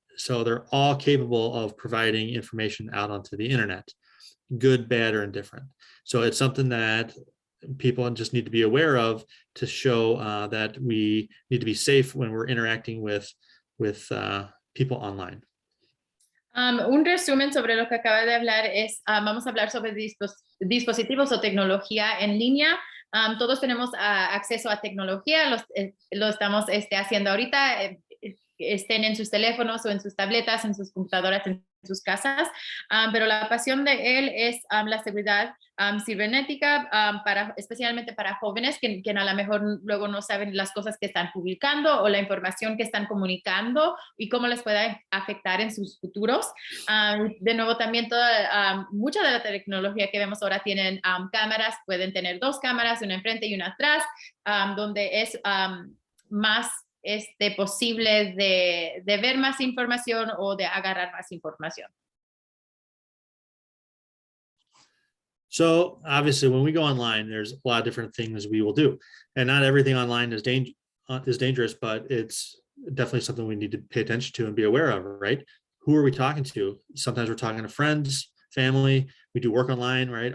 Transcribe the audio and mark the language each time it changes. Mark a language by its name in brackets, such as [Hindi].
[English] So they're all capable of providing information out onto the internet, good, bad, or indifferent. So it's something that people just need to be aware of to show that we need to be safe when we're interacting with people online. [Spanish] Un resumen sobre lo que acaba de hablar es, vamos a hablar sobre dispositivos o tecnología en línea. Todos tenemos acceso a tecnología, lo estamos haciendo ahorita, estén en sus teléfonos o en sus tabletas, en sus computadoras, en sus casas, pero la pasión de él es la seguridad cibernética, especialmente para jóvenes que a lo mejor luego no saben las cosas que están publicando o la información que están comunicando y cómo les puede afectar en sus futuros. De nuevo, también mucha de la tecnología que vemos ahora tienen cámaras, pueden tener 2 cámaras, una enfrente y una atrás, donde es más posible de ver más información o de agarrar más información. [English] So obviously, when we go online, there's a lot of different things we will do, and not everything online is dangerous, but it's definitely something we need to pay attention to and be aware of, right? Who are we talking to? Sometimes we're talking to friends, family. We do work online, right?